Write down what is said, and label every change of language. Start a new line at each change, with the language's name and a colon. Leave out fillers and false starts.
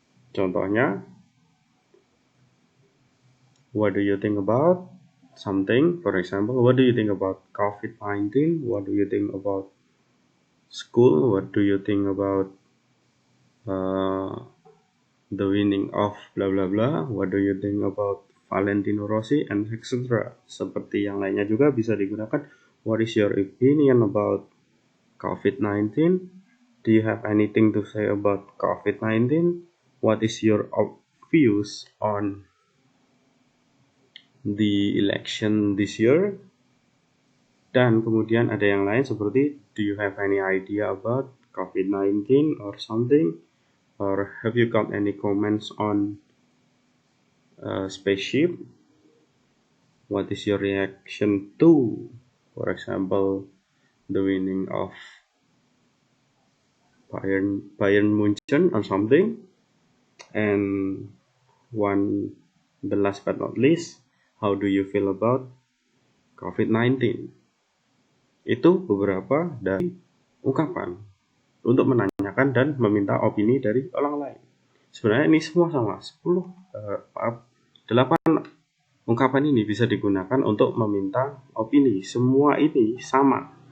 Indonesian: Contohnya,
English: what do you think about something? For example, what do you think about COVID-19? What do you think about school? What do you think about the winning of blah blah blah? What do you think about Valentino Rossi and etc.
Indonesian: Seperti yang lainnya juga bisa digunakan.
English: What is your opinion about COVID-19? Do you have anything to say about COVID-19? What is your views on the election this year?
Indonesian: Dan kemudian ada yang lain seperti,
English: do you have any idea about COVID-19 or something? Or have you got any comments on spaceship? What is your reaction to, for example, the winning of Bayern Munchen or something? And the last but not least, how do you feel about COVID-19?
Indonesian: Itu beberapa dari ungkapan untuk menanyakan dan meminta opini dari orang lain. Sebenarnya ini semua sama, 8 ungkapan ini bisa digunakan untuk meminta opini. Semua ini sama.